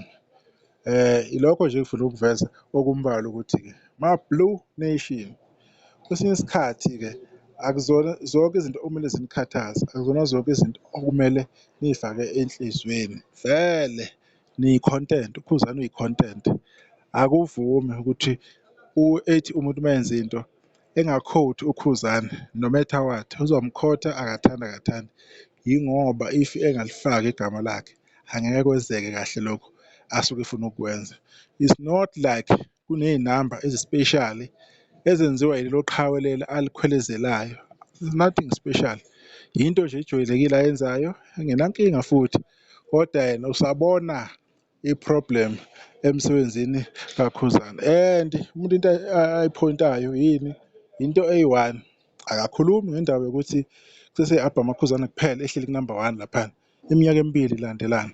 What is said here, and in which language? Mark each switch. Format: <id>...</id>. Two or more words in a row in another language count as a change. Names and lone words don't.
<zu>Ilokho nje ngifuna ukuveza okumbalwa ukuthi-ke ma-Blue Nation, kwesinye isikhathi-ke akuzona zonke izinto okumele zinikhathaze, akuzona zonke izinto okumele niy'fake enhliziyweni. Vele niyi-content, uKhuzani uyi-content. Akuvumi ukuthi ethi umuntu uma yenza into engakhowuthi uKhuzani,</zu> <en>no matter what,</en> <zu>uzomkhotha akathandi. Yingoba if engalifaki igama lakhe angeke kwenzeke kahle lokho asuke efuna ukukwenza.</zu> <en>It's not like</en> <zu>kuney'namba ezi-special ezenziwa yilelo qhawe leli alikhwelezelayo.</zu> <en>There's nothing special.</en> <zu>Yinto nje ejwayelekile ayenzayo, engenankinga futhi, kodwa yena usabona i-problem emsebenzini kaKhuzani. And umuntu into ayiphoyintayo yini? Into eyi-one, akakhulumi ngendaba yokuthi kusese-album kaKhuzani kuphela ehleli ku-number 1 laphana iminyaka emibili ilandelana.</zu>